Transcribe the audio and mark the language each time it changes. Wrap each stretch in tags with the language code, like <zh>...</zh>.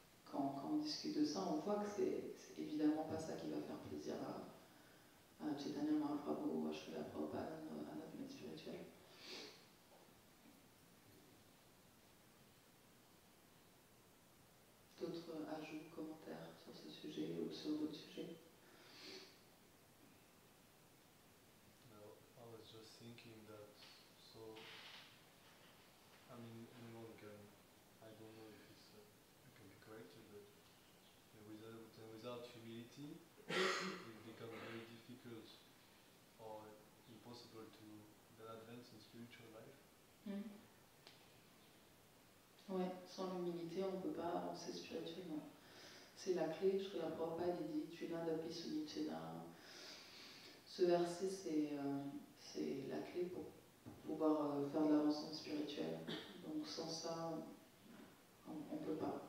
<fr>Quand on discute de ça, on voit que c'est évidemment pas ça qui va faire plaisir à Chaitanya Mahaprabhu ou à Srila Prabhupada, à notre maître spirituel. D'autres ajouts, commentaires sur ce sujet ou sur d'autres sujets?</fr> <en>No, I was just thinking that, so, I mean, anyone can, I don't know if it can be corrected, but without humility, it becomes very difficult or impossible to advance in spiritual life.</en> <fr>Ouais, sans l'humilité, on ne peut pas avancer spirituellement. C'est la clé, Srila Prabhupada dit Trinadapi Sunichena. Ce verset, c'est la clé pour pouvoir faire de l'avancement spirituel. Donc sans ça, on ne peut pas.</fr>